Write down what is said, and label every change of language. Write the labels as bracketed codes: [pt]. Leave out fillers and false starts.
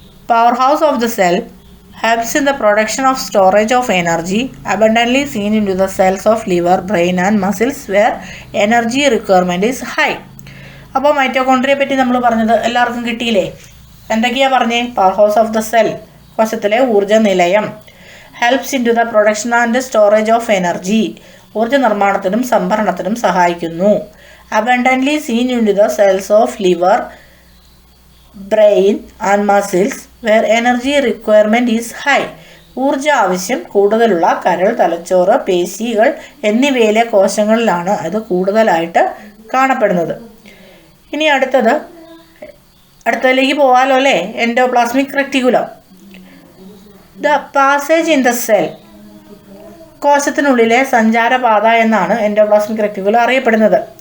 [en] Power house of the cell helps in the production of storage of energy abundantly seen into the cells of liver, brain and muscles where energy requirement is high. [ml] അപ്പോൾ മൈറ്റോകോൺട്രിയയെ പറ്റി നമ്മൾ പറഞ്ഞത് എല്ലാവർക്കും കിട്ടിയില്ലേ? എന്തൊക്കെയാണ് പറഞ്ഞേ? [en] power house of the cell [ml] കോശത്തിലെ ഊർജ്ജ നിലയം, [en] helps in to the production and storage of energy [ml] ഊർജ്ജ നിർമ്മാണത്തിനും സംഭരണത്തിനും സഹായിക്കുന്നു. [en] abundantly seen into the cells of liver, brain and muscles where energy requirement is high. [ml] ഊർജ്ജ ആവശ്യം കൂടുതലുള്ള കരൾ, തലച്ചോറ്, പേശികൾ എന്നിവയിലെ കോശങ്ങളിലാണ് ഇത് കൂടുതലായിട്ട് കാണപ്പെടുന്നത്. ഇനി അടുത്തതിലേക്ക് പോകാമല്ലോ അല്ലേ? [en] Endoplasmic reticulum. The passage in the cell, [ml] കോശത്തിനുള്ളിലെ സഞ്ചാരപാത എന്നാണ് [en] endoplasmic reticulum [ml] അറിയപ്പെടുന്നത്.